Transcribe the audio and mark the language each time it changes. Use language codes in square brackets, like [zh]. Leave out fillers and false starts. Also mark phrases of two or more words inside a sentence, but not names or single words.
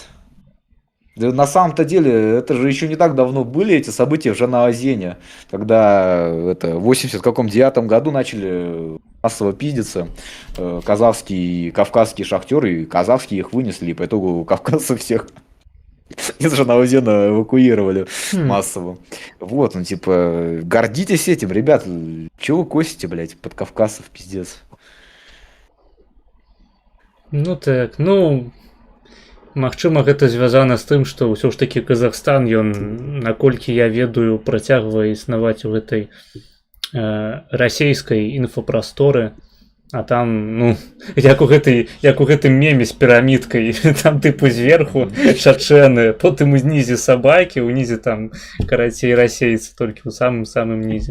[ru] Да на самом-то деле, это же еще не так давно были эти события в Жанаозене, когда это, в 80 каком девятом году начали массово пиздиться казахские и кавказские шахтеры, и казахские их вынесли, и по итогу кавказцев всех из Жанаозена эвакуировали Хм. массово. Вот, ну типа, гордитесь этим, ребят, чего вы косите, блядь, под кавказцев, пиздец. [be] Ну так, ну, магчыма, гэта звязана з тым, што ўсё ж такі Казахстан, ён, наколькі я ведаю, працягвае існаваць у гэтай расейскай інфапрасторы, а там, ну, як у гэтым меме з пірамідкай, там тыпу зверху чачэны, потым унізе сабакі, унізе там, карацей, расейцы, толькі ў самым нізе.